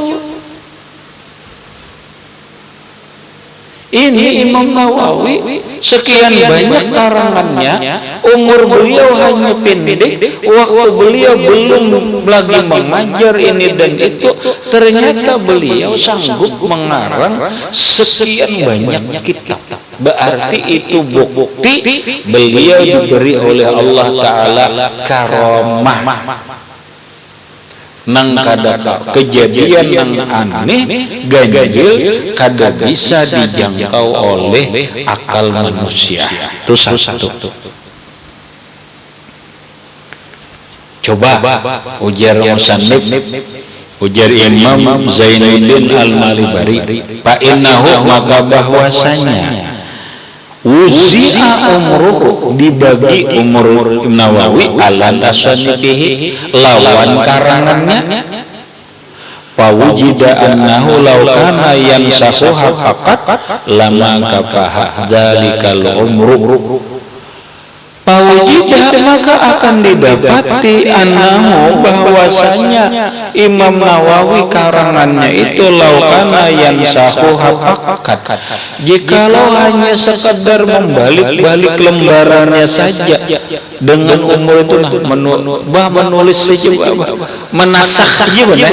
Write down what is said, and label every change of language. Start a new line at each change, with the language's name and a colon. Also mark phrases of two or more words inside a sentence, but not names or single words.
Indonesian: Ini Imam Nawawi sekian banyak karangannya, umur beliau hanya pendek, waktu beliau belum lagi mengajar ini dan itu, ternyata beliau sanggup mengarang sekian banyak kitab. Berarti itu bukti beliau diberi oleh Allah Ta'ala karamah.
Banjar: Nang kada kejadian nang aneh ganjil kada bisa dijangkau oleh akal manusia.
Indonesian: Itu satu.
Banjar: Coba ujar musannif, ujar Imam Zainuddin Al-Malibari,
Arabic: فإنه
Banjar: maka bahwasanya
Arabic: وُزِّع عمره,
Banjar: dibagi umur Imam Nawawi
Arabic: على تصانيفه,
Banjar: lawan karangannya.
Arabic: فوُجِد أنه لو كان ينسخها فقط لما كفاه ذلك العمر.
Indonesian: Pawujida maka akan didapati annahu bahwasanya Imam Nawawi karangannya itu
Arabic: لو كان ينسخها فقط,
Indonesian: jikalau hanya sekedar membalik-balik lembarannya saja dengan umur itu, menulis saja, menasakh saja benar.